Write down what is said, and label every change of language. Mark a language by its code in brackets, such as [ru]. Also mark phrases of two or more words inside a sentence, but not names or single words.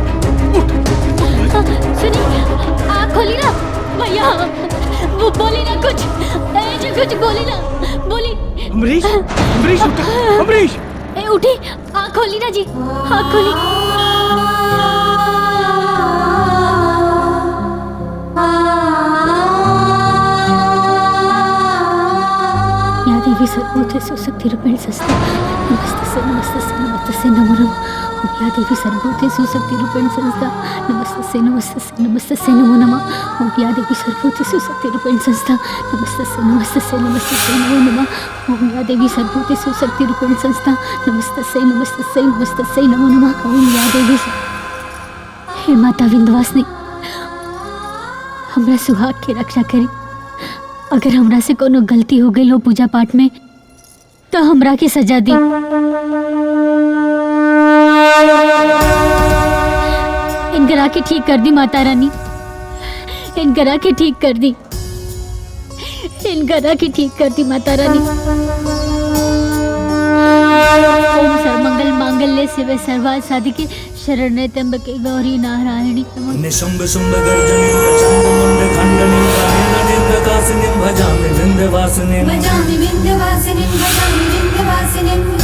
[bho] सुनिए, आँख खोली ना भैया, वो बोली ना कुछ, जो कुछ बोली ना, बोली। अमरीश, अमरीश उठ, अमरीश उठी, आँख खोली ना जी, आँख खोली। [sa] या देवी सर्वभूतेषु शक्तिरूपेण संस्थिता नमस्तस्यै नमो नमः। ओम या देवी सर्वभूतेषु शक्तिरूपेण संस्थिता नमस्तस्यै नमो नमः। ओम या देवी सर्वभूतेषु शक्तिरूपेण संस्थिता नमस्तस्यै नमो नमः। ओम या देवी सर्वभूतेषु शक्तिरूपेण संस्थिता नमस्तस्यै नमो नमः। ओम या देवी। [bho] हे माता विंध्यवासिनी, हमरा सुहाग की रक्षा करी। अगर हमरा से कोनो गलती हो गई हो पूजा पाठ में तो हमरा की सजा दी। इनकरा के ठीक कर दी माता रानी, इनकरा के ठीक कर दी, इनकरा के ठीक कर दी माता रानी। [sa] ओम सर्वमंगल मांगल्ये शिवे सर्वार्थ साधिके शरण्ये त्र्यंबके गौरी नारायणी नमोस्तुते। निशुंभ शुंभ गर्जनिं प्रचंडमुंडे खंडनिं वनेरनिं प्रकाशिनीं भजामि विंध्यवासिनीं भजामि विंध्यवासिनीं भजामि विंध्यवासिनीं